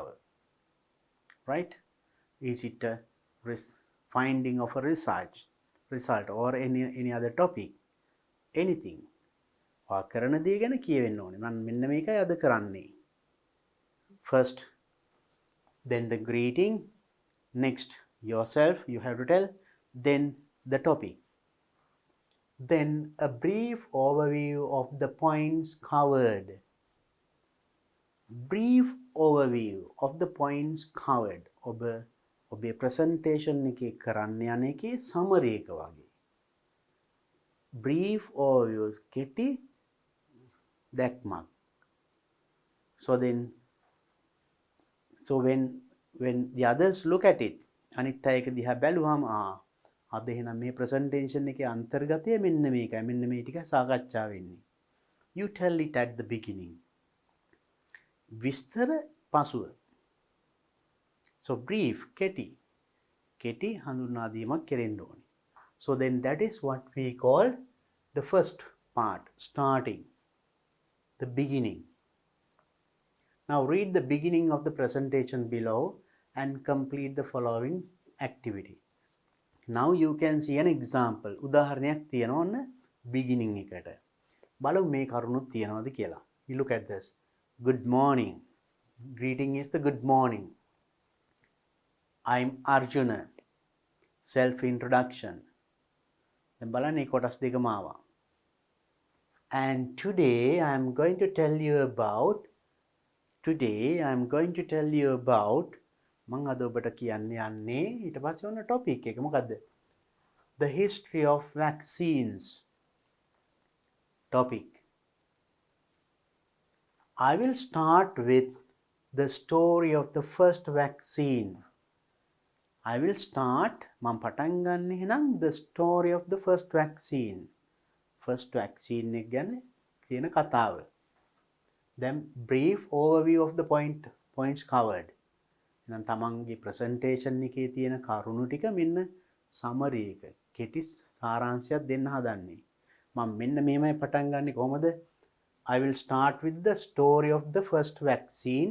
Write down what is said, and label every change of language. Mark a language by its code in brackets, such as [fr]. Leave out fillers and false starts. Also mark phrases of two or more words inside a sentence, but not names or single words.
[en] Right? Is it a finding of a result or any other topic? Anything. [si] කරන දේ ගැන කියවෙන්න ඕනේ. මම මෙන්න මේකයි අද කරන්නේ. [en] First, then the greeting, next yourself, you have to tell, then the topic. Then a brief overview of the points covered. Brief overview of the points covered. [si] ඔබේ presentation එකේ කරන්න යන එකේ summary එක වගේ. Brief overview, කෙටි දැක්මක්. [en] So when the others look at it, [si] අනිත් අය ඒක දිහා බැලුවාම අද එහෙනම් මේ presentation එකේ අන්තර්ගතය මෙන්න මේකයි. මෙන්න මේ ටික සාකච්ඡා වෙන්නේ. [en] You tell it at the beginning. [si] විස්තර පසුව. [en] So brief, [si] කෙටි හඳුන්වා දීමක් කෙරෙන්න ඕනේ. [en] So then that is what we call the first part, starting, the beginning. Now read the beginning of the presentation below and complete the following activity. Now you can see an example. [si] උදාහරණයක් තියෙනවා ඔන්න beginning එකට. බලමු මේ කරුණුත් තියෙනවද කියලා. [en] You look at this. Good morning. Greeting is the good morning. I'm Arjuna. Self-introduction. [si] දැන් බලන්න මේ කොටස් දෙකම ආවා. [en] And today I'm going to tell you about [si] මම අද ඔබට කියන්න යන්නේ ඊට පස්සේ ඔන්න topic එක මොකද්ද? [en] The history of vaccines. Topic. I will start with the story of the first vaccine. I will start, [si] මම පටන් ගන්න එහෙනම් [en] the story of the first vaccine. First vaccine [si] එක ගැන තියෙන කතාව. [en] Then brief overview of the points covered. [si] එහෙනම් තමන්ගේ presentation එකේ තියෙන කරුණු ටික මෙන්න summary එක. කෙටි සාරාංශයක් දෙන්න හදන්නේ. මම මෙන්න මෙහෙමයි පටන් ගන්නෙ කොහොමද? [en] I will start with the story of the first vaccine.